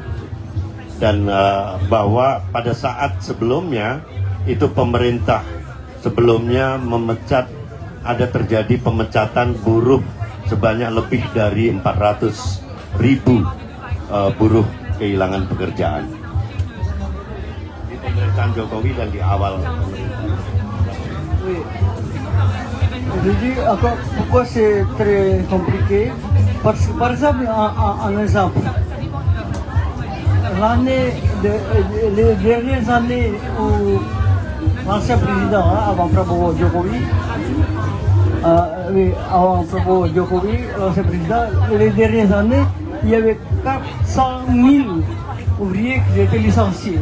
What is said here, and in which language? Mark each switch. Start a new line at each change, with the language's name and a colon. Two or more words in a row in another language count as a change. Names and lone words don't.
Indonesian: Dan bahwa pada saat sebelumnya itu pemerintah sebelumnya ada terjadi pemecatan buruh sebanyak lebih dari 400.000 buruh kehilangan pekerjaan di pemerintahan Jokowi dan di awal pemerintahan.
French: Oui. Je dis encore pourquoi c'est très compliqué. Parce que, par exemple, un exemple, les dernières années où l'ancien président, avant Prabowo Jokowi, l'ancien président, les dernières années, il y avait 400.000 ouvriers qui étaient licenciés.